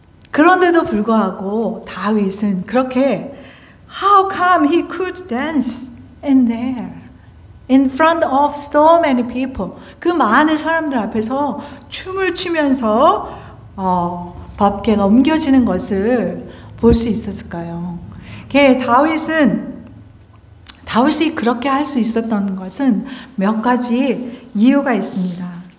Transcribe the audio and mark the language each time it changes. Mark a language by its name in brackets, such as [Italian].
[Korean] 그런데도 불구하고 다윗은 그렇게 [English] How come he could dance in there? In front of so many people. [Korean] 그 많은 사람들 앞에서 춤을 추면서 법궤가 옮겨지는 것을 볼 수 있었을까요? 다윗이 그렇게 할 수 있었던 것은 몇 가지 이유가 있습니다.